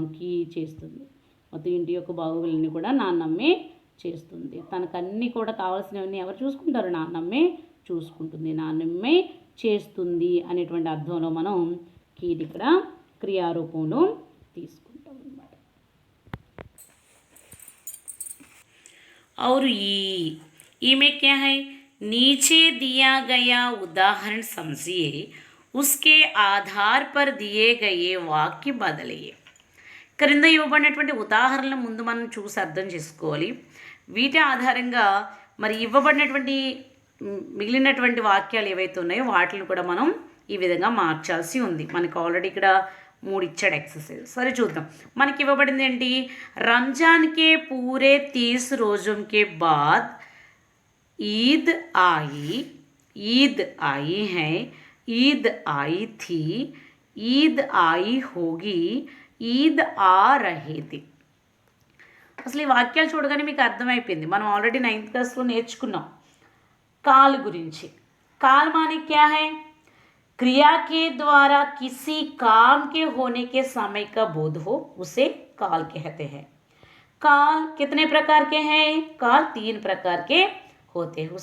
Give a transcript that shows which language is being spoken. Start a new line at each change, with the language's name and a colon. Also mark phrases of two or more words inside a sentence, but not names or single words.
Telugu: కీ చేస్తుంది. మొత్తం ఇంటి యొక్క బాగోగులన్నీ కూడా నాన్నమ్మే చేస్తుంది. తనకన్నీ కూడా కావాల్సినవన్నీ ఎవరు చూసుకుంటారు? నాన్నమ్మే చూసుకుంటుంది. నాన్నమ్మే చేస్తుంది అనేటువంటి అర్థంలో మనం కీని ఇక్కడ క్రియారూపంలో తీసుకుంటాం అన్నమాట.
Hindi: और ई में क्या है? नीचे दिया गया उदाहरण समझिए, उसके आधार पर दिए गए वाक्य बदलिए.
Telugu: క్రింద ఇవ్వబడినటువంటి ఉదాహరణల ముందు మనం చూసి అర్థం చేసుకోవాలి. వీటి ఆధారంగా మరి ఇవ్వబడినటువంటి మిగిలినటువంటి వాక్యాలు ఏవైతే ఉన్నాయో వాటిని కూడా మనం ఈ విధంగా మార్చాల్సి ఉంది. మనకు ఆల్రెడీ ఇక్కడ 3 ఇచ్చాడు ఎక్సర్సైజ్. సరే చూద్దాం. మనకి ఇవ్వబడింది ఏంటి?
Hindi: रमज़ान के पूरे 30 रोज़ों के बाद ईद आई है, ईद आई थी, ईद आई होगी, ईद आ रही थी.
Telugu: అసలు ఈ వాక్యాలు చూడగానే మీకు అర్థమైపోయింది. మనం ఆల్రెడీ 9th క్లాస్లో నేర్చుకున్నాం काल गुरिंची.
Hindi: काल माने क्या है? क्रिया के द्वारा किसी काम के होने के समय का बोध हो, उसे काल कहते हैं. काल कितने प्रकार के हैं? काल 3 प्रकार के होते हैं.